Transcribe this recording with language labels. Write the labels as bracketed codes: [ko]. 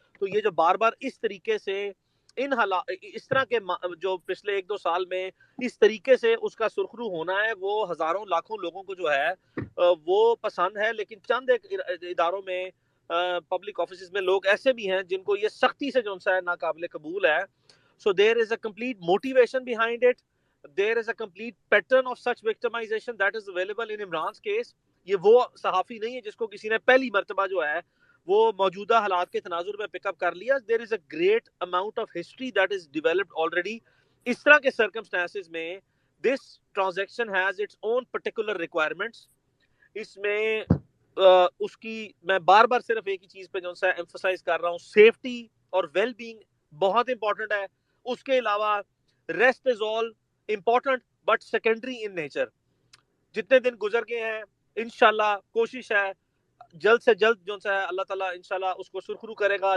[ur] تو یہ جو بار بار اس طریقے سے اس طرح کے جو پچھلے 1-2 سال میں اس طریقے سے اس کا سرخرو ہونا ہے, وہ ہزاروں لاکھوں لوگوں کو جو ہے وہ پسند ہے. لیکن چند ایک اداروں میں, پبلک آفیسز میں لوگ ایسے بھی ہیں جن کو یہ سختی سے جو ہے ناقابل قبول ہے. [en] So there is a complete motivation behind it. There is a complete pattern of such victimization that is available in Imran's case. [ur] یہ وہ صحافی نہیں ہے جس کو کسی نے پہلی مرتبہ جو ہے وہ موجودہ حالات کے تناظر میں پک اپ کر لیا. [en] There is a great amount of history that is developed already. [ur] اس طرح کے [en] circumstances [ur] میں [en] this transaction has its own particular requirements. [ur] اس میں اس کی میں بار بار صرف ایک ہی چیز پہ جو ہے ایمفسائز کر رہا ہوں, سیفٹی اور ویل بینگ بہت امپورٹنٹ ہے. [en] اس کے علاوہ rest is all important but secondary in nature. [ur] جتنے دن گزر گئے ہیں انشاءاللہ کوشش ہے جلد سے جلد جو ہے اللہ تعالیٰ انشاءاللہ اس کو سرخرو کرے گا.